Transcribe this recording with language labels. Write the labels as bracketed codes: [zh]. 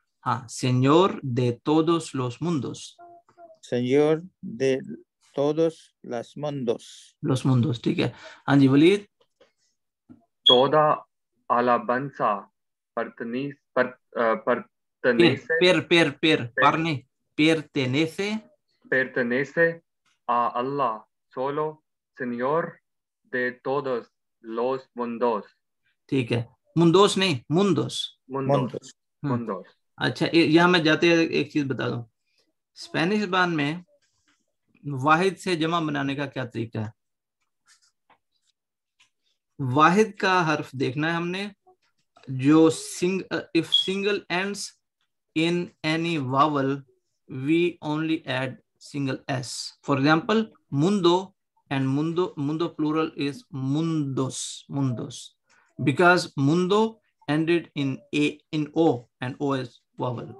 [es] हाँ, Señor de todos los mundos. Señor de todos los mundos. Los mundos, [hi] ठीक है. हाँ जी Waleed. [es] Toda alabanza pertenece a Allah solo, Señor de todos los mundos. [hi] ठीक है. [es] mundos [hi] नहीं, [es] mundos. [hi] अच्छा, यहाँ मैं जाते एक चीज बता दूं. स्पेनिश ज़बान में वाहिद से जमा बनाने का क्या तरीका है. वाहिद का हर्फ देखना है हमने, जो [en] if single ends in any vowel we only add single s. For example, mundo and mundo plural is mundos, because mundo ended in o and o is vowel.